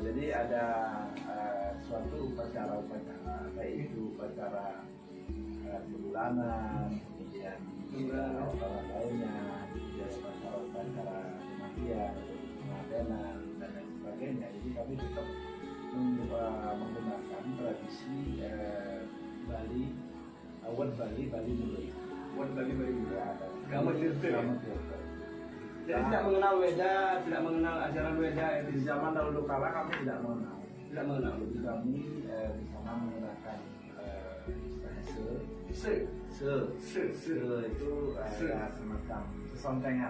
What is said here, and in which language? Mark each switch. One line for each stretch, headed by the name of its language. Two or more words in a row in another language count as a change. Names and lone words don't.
Indonesian: Jadi ada suatu upacara baik itu upacara bulanan, kemudian upacara lainnya, kemudian upacara kematian, kematianan dan lain sebagainya. Jadi kami tetap menggunakan tradisi Bali, Wad Bali, Bali Muda. Wad Bali, Bali Muda. Gama Tirta. Jadi tidak mengenal Weda, tidak mengenal ajaran Weda. Di zaman dahulu kala kami tidak mengenal. Tidak mengenal. Jadi kami di sana menggunakan se itu ya semacam sesontengan.